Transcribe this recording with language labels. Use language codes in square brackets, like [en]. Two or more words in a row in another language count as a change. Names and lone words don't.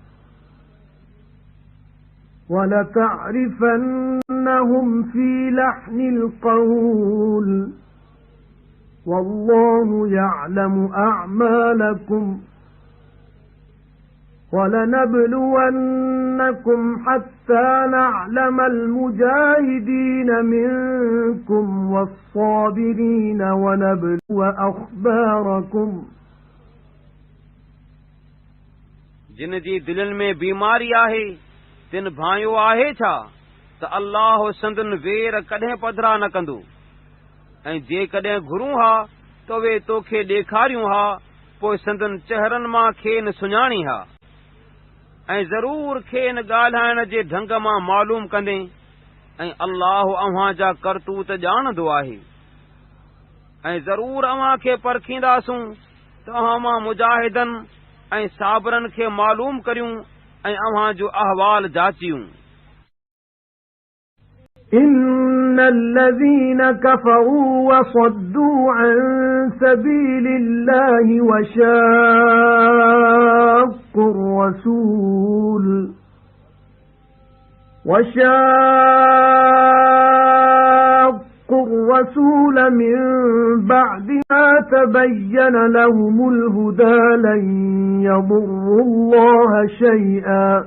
[ar] ولتعرفنهم في لحن القول والله يعلم أعمالكم ولنبلونكم حتى نعلم المجاهدين منكم والصابرين ونبلو أخباركم [sd] जिन जी दिलनि में बीमारी आहे तिन भाइयो आहे छा त अल्लाह संदुनि वेर कॾहिं पधरा न कंदो ऐं जेकॾहिं घुरूं हा त उहे तोखे ॾेखारियूं हा पोइ संदुनि चहिरनि मां खेनि सुञाणी हा ऐं ज़रूर खेनि ॻाल्हाइण जे ढंग मां मालूम कंदे ऐं अल्लाह अव्हां जा करतूत ॼाणंदो आहे ऐं ज़रूर अव्हां खे परखींदासूं त अव्हां मां मुजाहिदनि ऐं साबरनि खे मालूम करियूं ऐं अव्हां जो अहवाल जाचियूं। [ar] إن الذين كفروا وصدوا عن سبيل الله وشاقوا الرسول من بعد ما تبين لهم الهدى لن يضروا الله شيئا